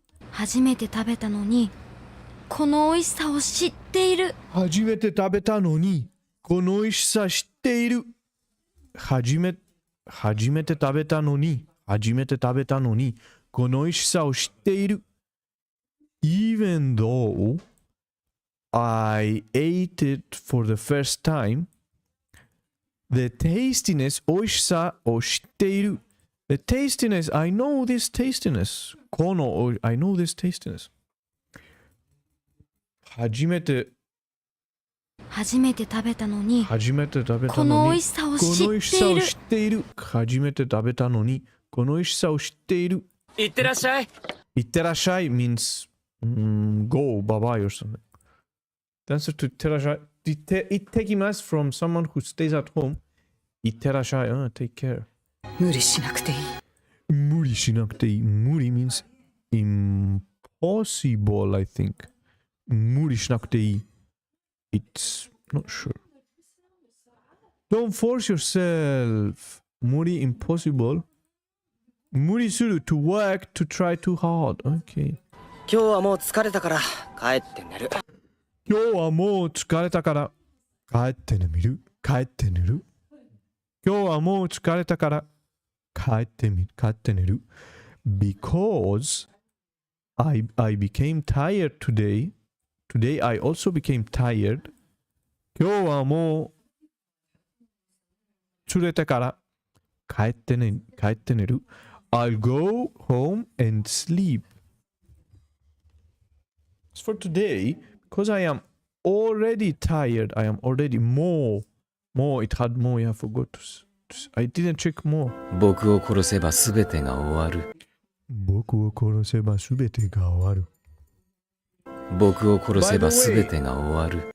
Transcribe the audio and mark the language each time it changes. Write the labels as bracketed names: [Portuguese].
[Japanese] 初めて食べたのにこの美味しさを知っている。初めて食べたのにこの美味しさ知っている。初めて食べたのにこの美味しさを知っている。 [English] Even though I ate it for the first time, the tastiness [Japanese] 美味しさを知っている。 [English] The tastiness, I know this tastiness. この I know this tastiness. [Japanese] 初めて食べたのにこの美味しさを知っている。初めて食べたのにこの美味しさを知っている。いってらっしゃい。 [English] いってらっしゃい means go, bye bye or something. The answer to いってらっしゃい。行ってきます from someone who stays at home. いってらっしゃい。 take care. [Japanese] 無理しなくていい。無理しなくていい。無理 [English] means impossible, I think. [Japanese] 無理しなくていい。 [English] It's not sure. Don't force yourself. 無理 impossible. 無理する to work, to try too hard. Okay. [Japanese] 今日はもう疲れたから帰って寝る。今日はもう疲れたから帰って寝る。今日はもう疲れたから帰って寝る。 [English] Because I became tired today. Today I also became tired. [Japanese] 今日はもう疲れたから帰って寝る。 [English] I'll go home and sleep. As for today, because I am already tired, I am already more, it had more, yeah, I forgot I didn't check more. [Japanese] 僕を殺せば全てが終わる。僕を殺せば全てが終わる。僕を殺せば全てが終わる。